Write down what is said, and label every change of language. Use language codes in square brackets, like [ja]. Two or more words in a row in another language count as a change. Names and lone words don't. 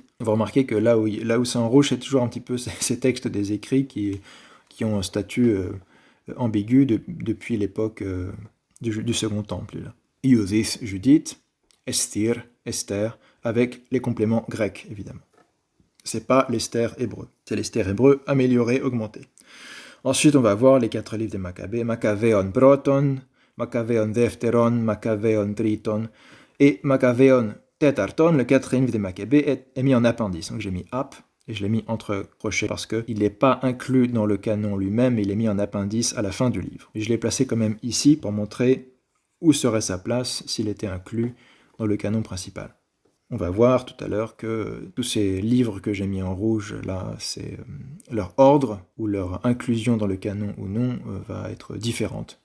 [fr] On va remarquer que là où c'est en rouge, c'est toujours un petit peu ces textes des écrits qui ont un statut ambigu depuis l'époque du Second Temple. Là. Iusis, Judith, Esther, avec les compléments grecs, évidemment. C'est pas l'Esther hébreu, c'est l'Esther hébreu amélioré, augmenté. Ensuite, on va voir les 4 livres des Maccabées. Maccabeon Proton, Maccabeon Defteron, Maccabeon Triton et Maccabeon Tetarton, le 4e livre des Maccabées, est mis en appendice. Donc j'ai mis ap et je l'ai mis entre crochets parce qu'il n'est pas inclus dans le canon lui-même, mais il est mis en appendice à la fin du livre. Et je l'ai placé quand même ici pour montrer où serait sa place s'il était inclus dans le canon principal. On va voir tout à l'heure que tous ces livres que j'ai mis en rouge, là, c'est leur ordre ou leur inclusion dans le canon ou non va être différente.